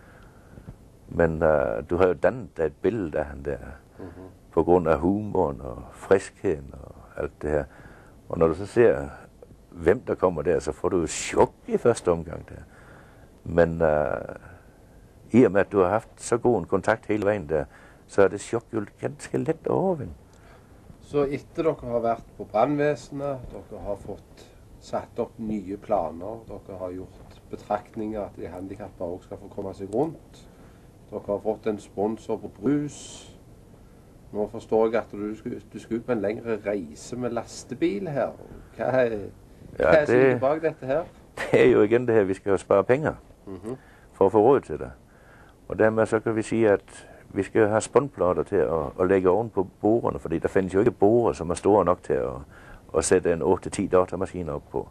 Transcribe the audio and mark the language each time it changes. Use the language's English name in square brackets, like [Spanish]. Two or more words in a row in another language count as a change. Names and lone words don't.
[Danish] Men du har jo dannet et billede af han der, på grund af humoren og friskheden og alt det her. Og når du så ser, hvem der kommer der, så får du jo chok i første omgang der. Men i og med, at du har haft så god en kontakt hele vejen der, så er det chok jo ganske let at overvinde. [Norwegian] Så etter dere har været på brandvæsenet, dere har fått satt op nye planer, dere har gjort betragtninger, at de handicapper også skal få komme sig rundt, dere har fått en sponsor på brus. Nå forstår jeg, at du skal ut på en længere rejse med lastebil her. [Danish] Hvad er det bag dette her? Det er jo igen det her, vi skal jo spare penge for at få råd til det. Og dermed så kan vi sige, at vi skal have spåndplader til at lægge oven på bordene, fordi der findes jo ikke borer, som er store nok til at sætte en 8-10 datamaskiner op på.